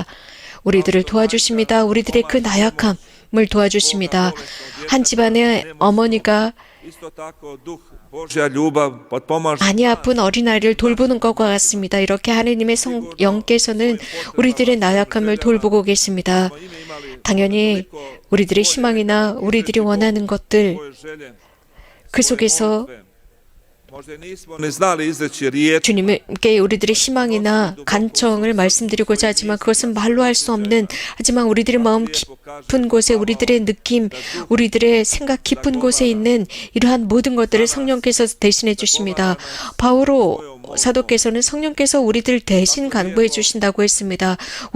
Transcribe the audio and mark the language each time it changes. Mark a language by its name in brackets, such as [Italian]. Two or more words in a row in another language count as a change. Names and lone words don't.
[Korean] 우리들을 도와주십니다. 우리들의 그 나약함을 도와주십니다. 한 집안의 어머니가 [Croatian] isto tako duh Božja ljubav potpomaže [Korean] 많이 아픈 어린아이를 돌보는 것과 같습니다. 이렇게 하느님의 영께서는 우리들의 나약함을 돌보고 계십니다. 당연히 우리들의 희망이나 우리들이 원하는 것들, [Croatian] svoje želje. [Korean] 그 속에서 [Croatian] Možda nismo ni znali izreći riječ, [Korean] 주님께 우리들의 희망이나 간청을 말씀드리고자 하지만 그것은 말로 할 수 없는, 하지만 우리들의 마음 깊은 곳에, 우리들의 느낌, 우리들의 생각 깊은 곳에 있는 이러한 모든 것들을 성령께서 대신해 주십니다. 바오로 사도께서는 성령께서 우리들 대신 간구해 주신다고 했습니다.